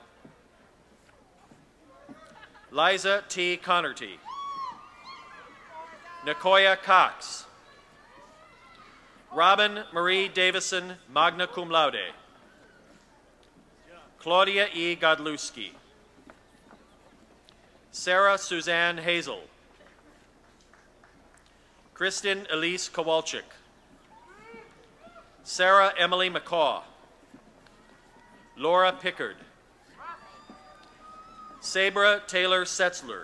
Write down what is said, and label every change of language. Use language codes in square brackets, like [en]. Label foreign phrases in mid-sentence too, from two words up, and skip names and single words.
[en] Liza T. Connerty. Nicoya Cox. Robin Marie Davison, [la] magna cum laude. [en] Claudia E. Godlewski. Sarah Suzanne Hazel. Kristen Elise Kowalczyk. Sarah Emily McCaw. Laura Pickard. Sabra Taylor Setzler.